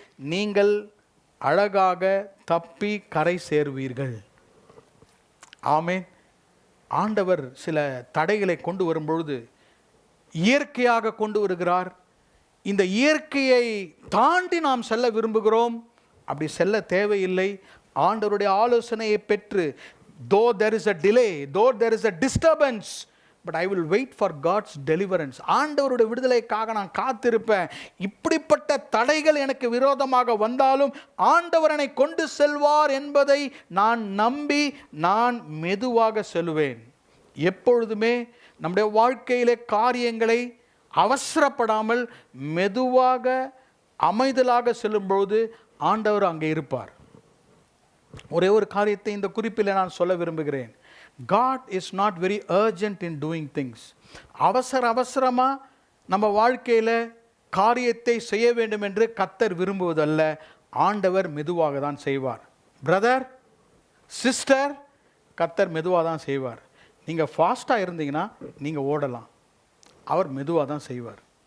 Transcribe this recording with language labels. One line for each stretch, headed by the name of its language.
Tamil: நீங்கள் அழகாக தப்பி கரை சேர்வீர்கள். ஆமென். ஆண்டவர் சில தடைகளை கொண்டு வரும்பொழுது இயற்கையாக கொண்டு வருகிறார். இந்த இயற்கையை தாண்டி நாம் செல்ல விரும்புகிறோம். அப்படி செல்ல தேவையில்லை. ஆண்டவருடைய ஆலோசனையை பெற்று,
English: though there is a delay, though there is a disturbance, but I will wait for God's deliverance.
Tamil: ஆண்டவருடைய விடுதலைக்காக நான் காத்திருப்பேன். இப்படிப்பட்ட தடைகள் எனக்கு விரோதமாக வந்தாலும் ஆண்டவர் என்னை கொண்டு செல்வார் என்பதை நான் நம்பி நான் மெதுவாக செல்வேன். எப்பொழுதுமே நம்முடைய வாழ்க்கையிலே காரியங்களை அவசரப்படாமல் மெதுவாக அமைதலாக செல்லும்பொழுது ஆண்டவர் அங்கே இருப்பார். ஒரே ஒரு காரியத்தை இந்த குறிப்பில் நான் சொல்ல விரும்புகிறேன்.
English: God is not very urgent in doing things.
Tamil: அவசரமாக நம்ம வாழ்க்கையில் காரியத்தை செய்ய வேண்டும் என்று கர்த்தர் விரும்புவதல்ல. ஆண்டவர் மெதுவாக தான் செய்வார். பிரதர், சிஸ்டர், கர்த்தர் மெதுவாக தான் செய்வார். நீங்கள் ஃபாஸ்ட்டாக இருந்தீங்கன்னா நீங்கள் ஓடலாம், அவர் மெதுவாக தான் செய்வார்.